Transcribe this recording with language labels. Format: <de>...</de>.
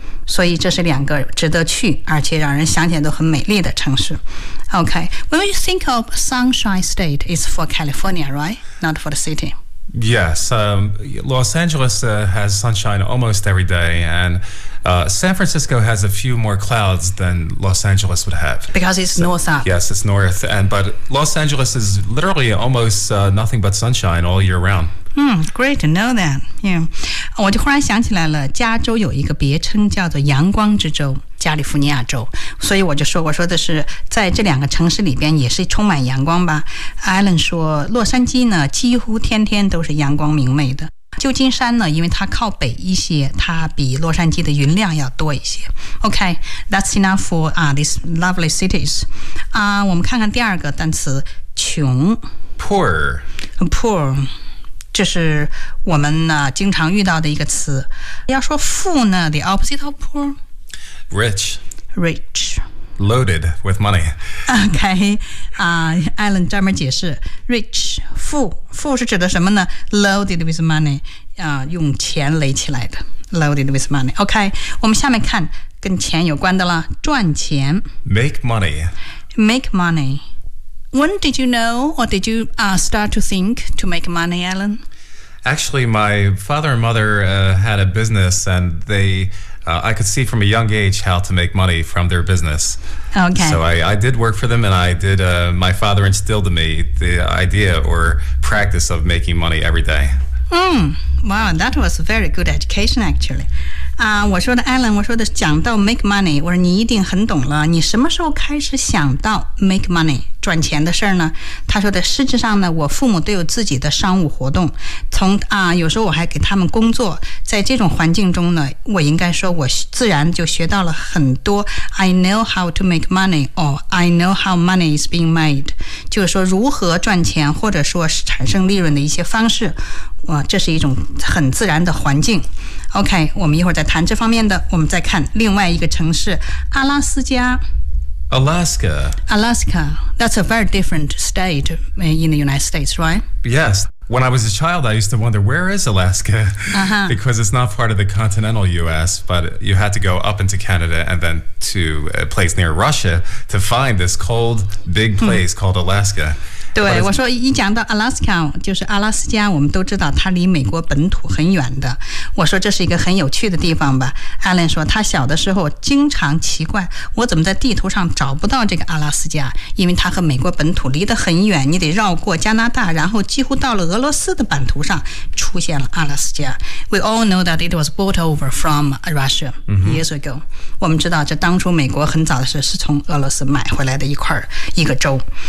<zh>所以这是两个值得去而且让人想起来都很美丽的城市。</zh> <en>OK, when you think of Sunshine State, it's for California, right? Not for the city. Yes, Los Angeles has sunshine almost every day, and San Francisco has a few more clouds than Los Angeles would have. Because it's north up. Yes, it's north, but Los Angeles is literally almost nothing but sunshine all year round. Great to know that. Yeah.</en> <zh>我就忽然想起来了，加州有一个别称叫做阳光之州，加利福尼亚州。所以我说的是在这两个城市里边也是充满阳光吧。 Alan 说洛杉矶呢几乎天天都是阳光明媚的，旧金山呢因为它靠北一些，它比洛杉矶的云量要多一些。</zh> <en>OK, that's enough for these lovely cities.</en> <zh>我们看看第二个单词，穷。</zh> <en>Poor</en> <zh>这是我们呢经常遇到的一个词。要说富呢，</zh> <en>the opposite of poor? Rich. Loaded with money.</en> <zh>OK, Alan 专门解释 rich, 富。富是指的什么呢？</zh> <en>Loaded with money,</en> <zh>用钱垒起来的。</zh> <en>Loaded with money.</en> <zh>OK, 我们下面看跟钱有关的了，赚钱。</zh> <en>Make money. When did you know or did you start to think to make money, Alan? Actually, my father and mother had a business, and I could see from a young age how to make money from their business. Okay. So I did work for them, and I did, my father instilled in me the idea or practice of making money every day. Wow, that was a very good education, actually.</en> <zh>我说的 Alan, 我说的讲到 make money, 我说你一定很懂了，你什么时候开始想到 make money, 赚钱的事呢？他说的实质上呢，我父母都有自己的商务活动，从有时候我还给他们工作，在这种环境中呢，我应该说我自然就学到了很多</zh> <en>I know how to make money or I know how money is being made,</en> <zh>就是说如何赚钱或者说是产生利润的一些方式，哇，这是一种很自然的环境。 OK, 我们一会儿再谈这方面的。我们再看另外一个城市，阿拉斯加。</zh> <en>Alaska. Alaska. That's a very different state in the United States, right? Yes. When I was a child, I used to wonder, where is Alaska? Uh-huh. Because it's not part of the continental U.S., but you had to go up into Canada and then to a place near Russia to find this cold, big place called Alaska.</en> <zh>对，我说一讲到 Alaska， 就是阿拉斯加，我们都知道它离美国本土很远的。我说这是一个很有趣的地方吧。Alan 说他小的时候经常奇怪，我怎么在地图上找不到这个阿拉斯加，因为它和美国本土离得很远，你得绕过加拿大，然后几乎到了俄罗斯的版图上出现了阿拉斯加。</zh> <en>We all know that it was brought over from Russia years ago.、 Mm-hmm.</en> <zh>我们知道这当初美国很早的时候是从俄罗斯买回来的一块一个州。</zh>